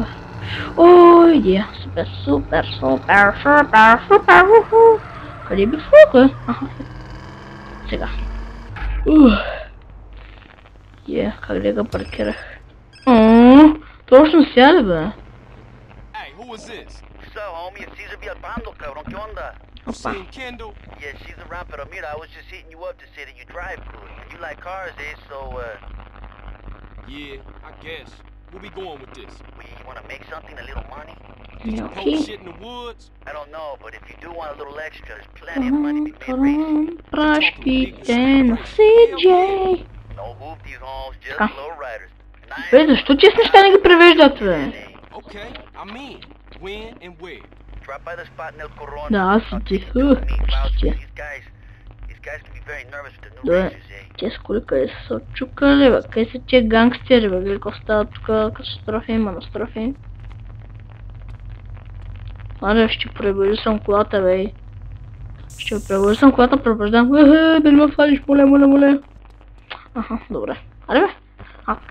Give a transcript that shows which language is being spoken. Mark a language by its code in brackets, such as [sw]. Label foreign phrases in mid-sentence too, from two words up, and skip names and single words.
[bg] Ой, идея. Супер. Къде би фука? Сега. Как да го паркирах? Точно сега ли, бе? [en] Hey, who is this? What's up, homie? It's Cesar Villalpando, cabrón. [es] ¿Qué onda? [en] You seen Kendall? Yeah, she's around, [es] pero mira, [en] I was just hitting you up to say that you drive good. And you like cars, eh? So, Yeah, I guess. Where we going with this? we wanna make something, a little money? Poke [bg] Окей. [en] shit in the woods? I don't know, but if you do want a little extra, there's plenty of money to be made racing. [bg] Пращите на CJ. [en] No hoopties, homes, just [bg] Така. [en] low riders. [bg] Бе, защо чист неща не ги превеждат, бе? [en] Okay, I'm in. When and where? Drop by the spot in El Corron. [bg] Да, аз [en] I'll [bg] ти. [en] take you with me. Vouch, [bg] Ще. [en] These guys can be very nervous with the new [bg] Добре. [en] racers, eh? [bg] Те с коли къде са се чукали, бе? Къде са тия гангстери, бе? Гледай какво става тук, катастрофи, монастрофи. Аре, ще пребързам колата, бе. Ще пребързам колата, пребързам. Да не ме фалиш, моля. Аха, добре. Аре, бе. Така.